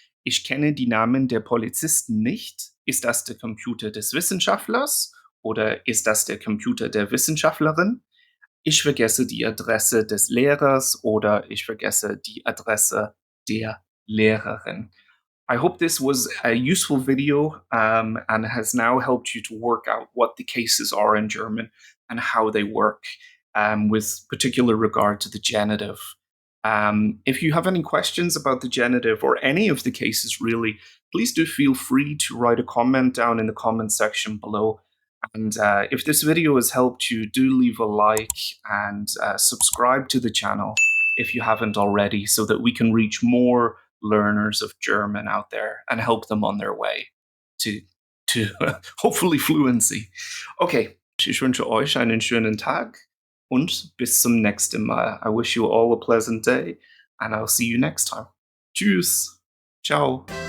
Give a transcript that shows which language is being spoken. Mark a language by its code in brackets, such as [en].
[de] Ich kenne die Namen der Polizisten nicht. Ist das der Computer des Wissenschaftlers oder ist das der Computer der Wissenschaftlerin? Ich vergesse die Adresse des Lehrers oder ich vergesse die Adresse der Lehrerin. [en] I hope this was a useful video and has now helped you to work out what the cases are in German and how they work with particular regard to the genitive. If you have any questions about the genitive or any of the cases really, please do feel free to write a comment down in the comment section below. And if this video has helped you, do leave a like and subscribe to the channel if you haven't already, so that we can reach more learners of German out there and help them on their way to hopefully fluency. [de] Okay, ich wünsche euch einen schönen Tag und bis zum nächsten Mal. [en] I wish you all a pleasant day and I'll see you next time. [de] Tschüss. Ciao.